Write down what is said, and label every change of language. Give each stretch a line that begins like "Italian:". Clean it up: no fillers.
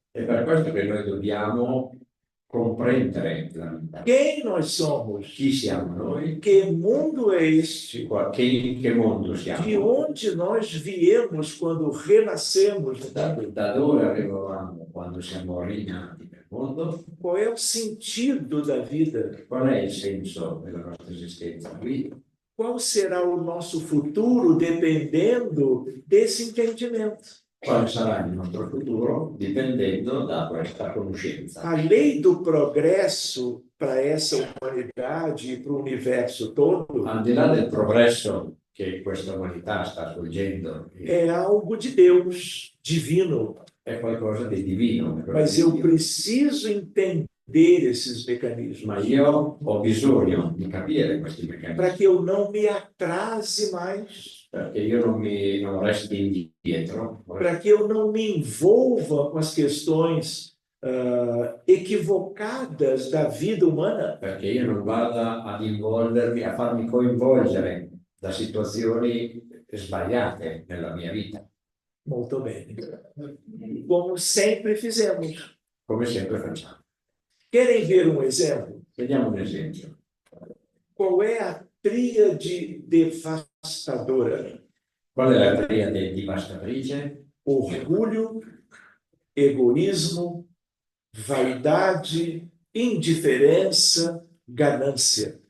Italian: È per questo che noi dobbiamo comprendere la vita.
Portuguese: Quem nós somos?
Italian: Chi siamo noi?
Portuguese: Que mundo é este?
Italian: In che mondo
Portuguese: De
Italian: siamo?
Portuguese: onde nós viemos quando renascemos no mundo?
Italian: Da dove arrivavamo quando siamo rinati nel mondo?
Portuguese: Qual é o sentido da vida?
Italian: Qual è il senso della nostra esistenza qui?
Portuguese: Qual será o nosso futuro dependendo desse entendimento?
Italian: Quale sarà il nostro futuro dipendendo da questa conoscenza?
Portuguese: A lei do progresso para essa humanidade e para o universo todo
Italian: Al di là del progresso che questa umanità sta svolgendo,
Portuguese: é algo de Deus, divino.
Italian: è qualcosa di divino.
Portuguese: Mas eu preciso entender esses mecanismos
Italian: Ma io ho bisogno di capire questi
Portuguese: para
Italian: meccanismi,
Portuguese: que eu não me atrase mais,
Italian: perché io non resti indietro,
Portuguese: para que eu não me envolva com as questões equivocadas da vida humana.
Italian: perché io non vada ad involvermi, a farmi coinvolgere da situazioni sbagliate nella mia vita, Molto bene.
Portuguese: Como sempre fizemos.
Italian: come sempre facciamo.
Portuguese: Querem ver um exemplo?
Italian: Vediamo un esempio.
Portuguese: Qual é a tríade devastadora?
Italian: Qual è la triade devastatrice?
Portuguese: Orgulho, egoísmo, vaidade, indiferença, ganância.